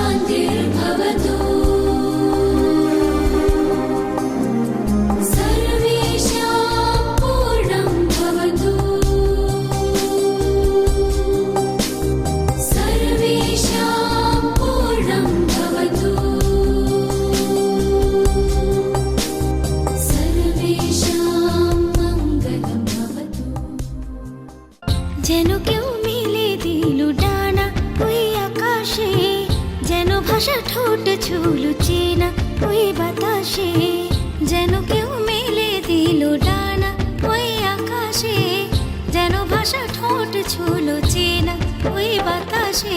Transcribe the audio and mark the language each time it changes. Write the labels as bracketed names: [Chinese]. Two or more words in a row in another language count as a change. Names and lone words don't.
[Sanskrit] शान्तिर्भवतु सर्वेषां पूर्णं भवतु सर्वेषां पूर्णं भवतु सर्वेषां मङ्गलं भवतु [Bangla] যেন কেউ মিলে দিল ডানা ওই আকাশে, যেন ভাষা ঠোঁট ছুল চেনা ওই বাতাসে। যেন কেউ মেলে দিল ডানা ওই আকাশে, যেন ভাষা ঠোঁট ছুল চেনা ওই বাতাসে।